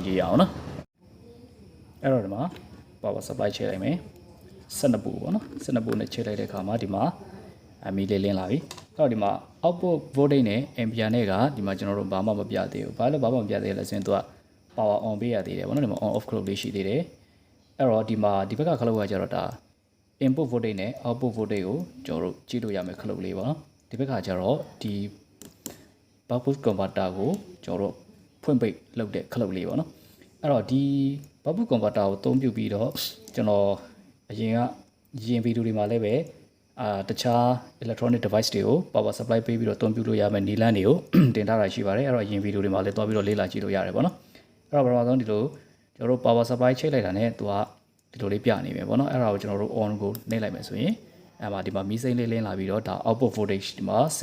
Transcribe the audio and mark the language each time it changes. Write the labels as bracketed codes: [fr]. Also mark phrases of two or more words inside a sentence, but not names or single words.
[my] ကြည့်ရအောင်နော်အဲ့တော့ဒီမှာ [en] power supply [my] ချိန်လိုက်မယ်12 volt ပေါ့နော်12 volt နဲ့ချိန်လိုက်တဲ့အခါမှာဒီမှာအမီလေးလင်းလာပြီအဲ့တော့ဒီမှာ [en] output voltage [my] နဲ့ ampere နဲ့ကဒီမှာကျွန်တော်တို့ဘာမှမပြသေးဘူးဘာလို့ဘာမှမပြသေးလဲဆိုရင်သူက [en] power on [my] ပေးရသေးတယ်ပေါ့နော်ဒီမှာ [en] on off [my] ခလုတ်လေးရှိသေးတယ်အဲ့တော့ဒီမှာဒီဘက်ကခလုတ်ကကျတော့ဒါ [en] input voltage [my] နဲ့ [en] output voltage [my] ကိုကျွန်တော်တို့ကြည့်လို့ရမယ်ခလုတ်လေးပေါ့နော်ဒီဘက်ကကျတော့ဒီ Buck Boost Converter ကိုကျွန်တော်တို့ဖွင့်ပိတ်လုပ်တဲ့ခလုတ်လေးပေါ့နော်အဲ့တော့ဒီ Buck Boost Converter ကိုအသုံးပြုပြီးတော့ကျွန်တော်အရင်ဗီဒီယိုတွေမှာလည်းပဲတခြား [en] electronic device [my] တွေကို [en] power supply [my] ပေးပြီးတော့အသုံးပြုလို့ရမယ်နီလန်းတွေကိုတင်ထားတာရှိပါတယ်အဲ့တော့အရင်ဗီဒီယိုတွေမှာလည်းတွားပြီးတော့လေ့လာကြည့်လို့ရတယ်ပေါ့နော်အဲ့တော့ပထမဆုံးဒီလိုကျွန်တော်တို့ power supply ချိတ်လိုက်တာနဲ့သူကဒီလိုလေးပြနေမယ်ပေါ့နော်အဲ့ဒါကိုကျွန်တော်တို့ on ကိုနှိပ်လိုက်မယ်ဆိုရင်အဲ့မှာဒီမှာမီးစိမ်းလေးလင်းလာပြီးတော့ဒါ [en] output voltage [my] ဒီမှာ